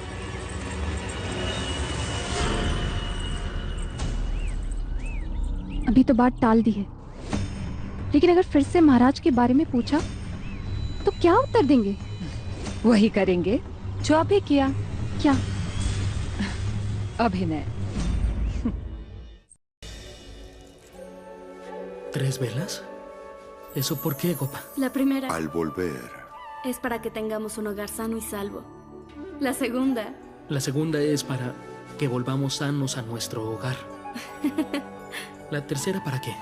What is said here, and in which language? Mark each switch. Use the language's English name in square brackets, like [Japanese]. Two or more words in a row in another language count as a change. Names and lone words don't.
[Hindi] अभी अभी तो बात टाल दी है, लेकिन अगर फिर से महाराज के बारे में पूछा तो क्या उत्तर देंगे? वही करेंगे जो अभी किया। क्या? अभिनय। [Spanish] 3 velas? ¿Eso por qué, Gopa? La primera Al volver, es para que tengamos un hogar sano y salvo. La segunda La segunda es para que volvamos sanos a nuestro hogar. ¿La tercera para qué?